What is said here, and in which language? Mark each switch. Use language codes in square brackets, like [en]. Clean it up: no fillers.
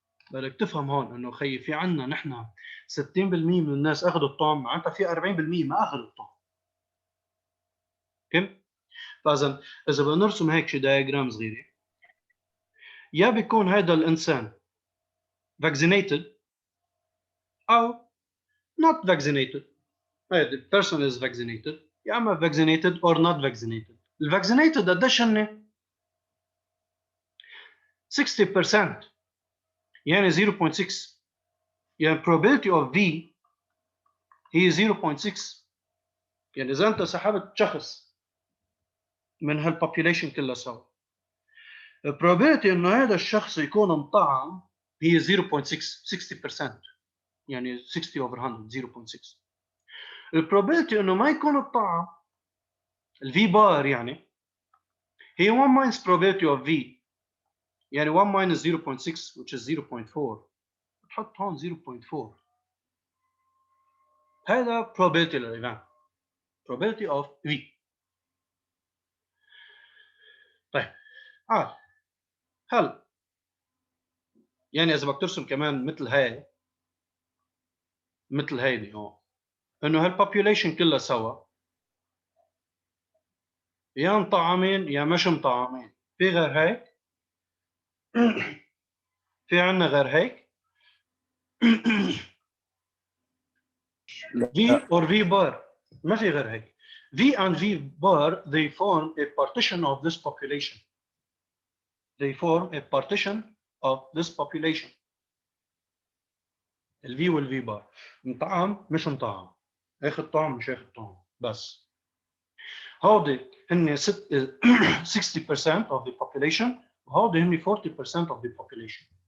[ar] بدك تفهم هون انه خيي في عنا نحن 60% من الناس اخذوا الطعم، معناتها في 40% ما اخذوا الطعم. فهمت؟ فاذا اذا بدنا نرسم هيك شي دايجرام صغيره، يا بيكون هذا الانسان [en] vaccinated [ar] او [en] not vaccinated. the person is vaccinated، [ar] يا اما [en] vaccinated or not vaccinated. [ar] الفاكسينيتد قديش هن؟ 60%، يعني 0.6. يعني [en] probability of V [ar] هي [en] 0.6. [ar] يعني اذا انت سحبت شخص من هالبوبيوليشن كلها سوا، probability انه هذا الشخص يكون مطعم هي 0.6، 60%، يعني 60 over 100، 0.6. البروبابيلتي انه ما يكون مطعم، الفي بار يعني هي [en] 1 minus probability of v، [ar] يعني [en] 1 minus 0.6 which is 0.4. [ar] بتحط هون 0.4. هذا [en] probability [ar] للايفنت، [en] probability of v. [ar] طيب هل يعني اذا بدك ترسم كمان مثل هاي، مثل هيدي هون، انه هالبوبيوليشن كلها سوا يا مطعمين يا مش مطعمين، في غير هيك؟ في عنا غير هيك؟ [en] V or V bar، [ar] ما في غير هيك. [en] V and V bar they form a partition of this population. They form a partition of this population. [ar] ال V وال V bar مطعم مش مطعم، اخذ طعم مش اخذ طعم، بس هودي هن [en] 60% of the population [ar] وهودي هن [en] 40% of the population.